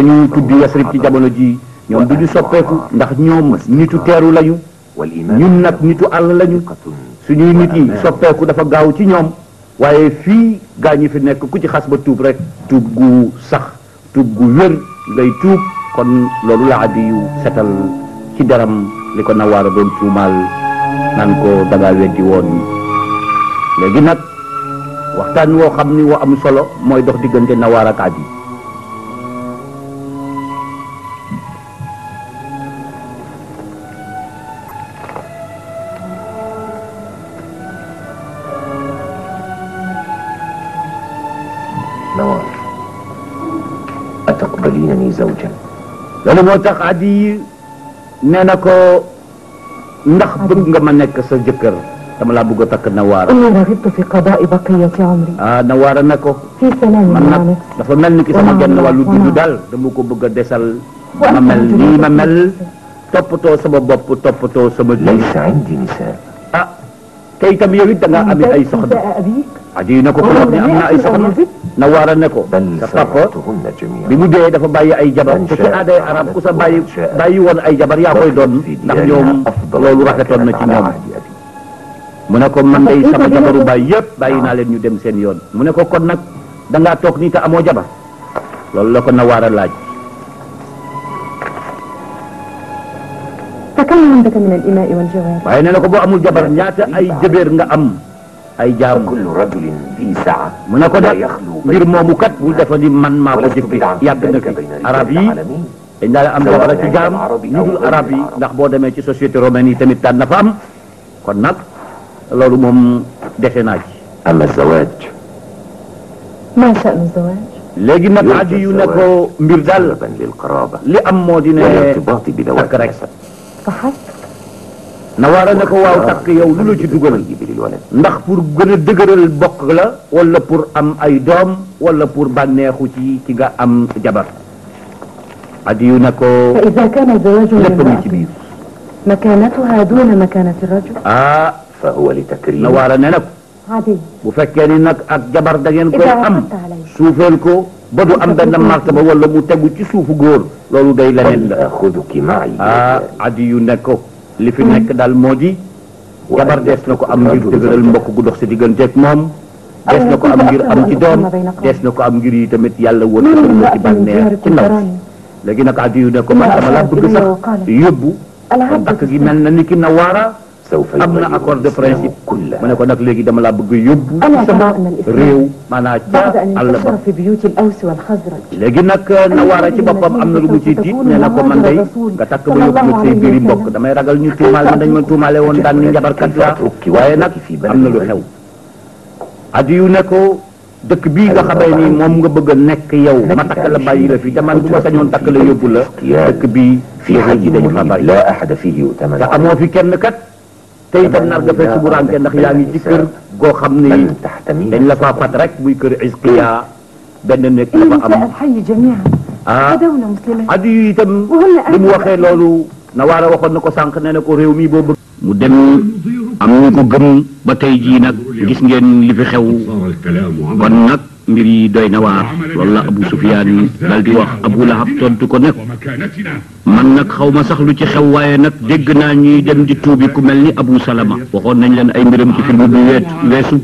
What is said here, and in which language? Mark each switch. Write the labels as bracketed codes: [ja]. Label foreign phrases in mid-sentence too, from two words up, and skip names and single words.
[wo] ñu tuddi Yasrib ci jamono ji ñoom du ñu soppeeku ndax ñoom nitu teeru lañu ñun nag nitu àll lañu suñuy nit yi soppeeku dafa gaaw ci ñoom waaye fii gaa ñi fi nekk ku ci xas ba tuub rek tuub gu sax tuub gu wér ngay tuub kon loolu la Adi yu setal ci deram li ko Nawaara doon tuumaal naan ko dangaa weddi woon léegi nag waxtaan woo xam ni woo am solo mooy dox diggante Nawaara ak Adi [ar] نوار أتقبلينني زوجا؟ [wo] loolu moo tax Adi nee na ko ndax bëgg nga ma nekk sa jëkkër dama laa bëgg a takk Nawaara. [ar] إني رغبت في قضاء بقية عمري [wo] Nawaara ne ko [ar] في سلام [wo] man [ar] مع [wo] nag [ar] نفسي [wo] dafa mel ni ki sama genn wàllu dund daal dama ko bëgg a desal ma mel nii ma mel toppatoo sama bopp toppatoo sama dund. [ar] ليس عندي نساء. [wo] te itam yow it da ngaa amee ay soxna. [ar] أبيك [wo] Adi ne ko ko wax ne am na ay soxna Nawaara ne ko [ar] بل [wo] sa papa [ar] سرقتهن جميعا. [wo] bi mu dee dafa bàyyi ay jabar te ci aaday arab ku sa bàyyi woon ay jabar yaa koy doon ndax ñoom loolu rafetoon na ci ñoom mu ne ko man day sama jabaru baay yëpp bàyyi naa leen ñu dem seen yoon mu ne ko kon nag da ngaa toog nii te amoo jabar loolu la ko Nawaara laaj. [ar] فكم عندك من الإماء والجواري؟ [wo] waaye nee na ko boo amul jabar ñaata ay jëbeer nga am ay jaam. [ar] كل رجل ذي سعة [wo] mu ne ko [ar] لا [wo] nag [ar] يخلو [wo] mbir moomu kat bul defa ni man maa ko [ar] ولست [wo] jëkki [ar] بدعا [wo] yàgg na fi [ar] بين [wo] arab [ar] رجال [wo] yi [ar] العالمين. [wo] dañ daal am jabar ci jaam ñu dul arab yi ndax boo demee ci [fr] société romaine [wo] yi tamit daan na fa am kon nag loolu moom defe naa ci. [ar] أما الزواج ما شأن الزواج؟ [wo] léegi nag Adi yu ne ko mbir daal [ar] سببا للقرابة [wo] li am moo di ne [ar] والارتباط بذوات [wo] takk rek. [ar] النسب فحسب [wo] Nawaara ne ko waaw takk yow lu la ci dugal [ar] والطيب للولد. [wo] ndax pour gën a dëgëral bokk la wala pour am ay doom wala pour bànneexu ci ki nga am jabar. Adi yu ne ko [ar] فإذا كان الزواج [wo] lépp ngi ci [ar] للمرأة [wo] biir. [ar] مكانتها دون مكانة الرجل فهو لتكريم [wo] Nawaara ne nag [ar] عادي [wo] bu fekkee ni nag ak jabar da ngeen koy [ar] إذا [wo] am [ar] عقدت عليه [wo] suufeel ko ba du am benn martaba wala mu tegu ci suufu góor loolu day leneen [ar] قد [wo] la. [ar] أخذك معي [wo] Adi yu ne ko li fi nekk daal moo di jabar dees na ko am ngir dëgëral mbokk gu dox si digganteeg moom dees na ko am ngir am ci doom dees na ko am ngir yi tamit yàlla wër [ar] ما من [wo] na ci [ar] امرأة من [wo] bànneex ci [ar] دياركم [wo] ndaw [ar] تراني [wo] léegi nag Adi yu ne ko man dama la bëgg sax yóbbu [ar] العبد [wo] takk gi mel na ni ki Nawaara [ar] سوف [wo] am na [ar] يغير [fr] accord de [ar] الإسلام [wo] principe [ar] كله. [wo] mu ne ko nag léegi dama la bëgg yóbbu [ar] ألا [wo] ci sama [ar] ترى أن الإسلام [wo] réew maanaam ca [ar] بعد أن [wo] àll ba [ar] انتشر في بيوت الأوس والخزرج [wo] léegi nag Nawaara ci boppam am na lu mu ciy tiit nee na ko man day nga takk ba yóbbu ma say biiri mbokk damay ragal ñu tuumaal ma dañ ma tuumaale woon daan ni njabarkat la waaye nag am na lu xew. Adi yu ne ko dëkk bii nga xamee ni moom nga bëgg a nekk yow ma takk la bàyyi la fi te man bu ma sañoon takk la yóbbu la dëkk bii [ar] في حي [wo] dañu fa [ar] مريب [wo] bàyyi [ar] لا أحد فيه يؤتمن [wo] te amoo fi kenn kat te itam nar nga fekk bu ranke ndax yaa ngi ci kër goo xam ni [ar] بل تحتمين [wo] dañ la faa fat rek muy kër Isqiya benn nekk la fa [ar] نساء [wo] am. [ar] الحي جميعا غدونا مسلمين [wo] Adi yu itam li mu waxee loolu Nawaara waxoon na ko sànq nee na ko réew mi boo bëgg. mu dem am ñu ko gëm ba tey jii nag gis ngeen li fi xew kon nag mbir yi doy na waar loolu la Abu Sufyaan dal di wax Abu Lahab tontu ko ne man nag xaw ma sax lu ci xew waaye nag dégg naa ñuy dem di tuubi ku mel ni Abu Salama waxoon nañ leen ay mbiram ci film bi weesu